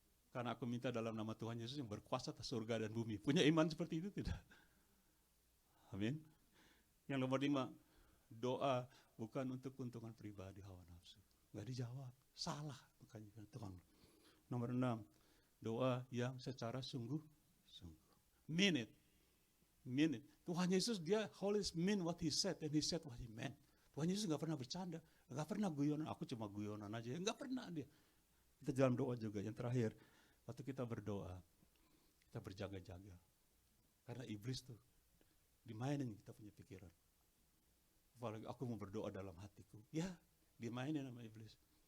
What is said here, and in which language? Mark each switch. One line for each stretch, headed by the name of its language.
Indonesian: Karena aku minta dalam nama Tuhan Yesus yang berkuasa atas surga dan bumi. Punya iman seperti itu tidak? Amin. Yang nomor 5, doa bukan untuk keuntungan pribadi, hawa nafsu. Nggak dijawab, salah. Makanya Tuhan. Nomor 6, doa yang secara sungguh-sungguh.
English: Mean it. Tuhan Yesus, dia always mean what he said, and he said what he meant.
Indonesian: Tuhan Yesus nggak pernah bercanda, nggak pernah guyonan. Aku cuma guyonan aja, nggak pernah dia. Kita dalam doa juga. Yang terakhir, waktu kita berdoa, kita berjaga-jaga. Karena iblis tuh dimainin kita punya pikiran. Apalagi aku mau berdoa dalam hatiku, ya dimainin sama iblis.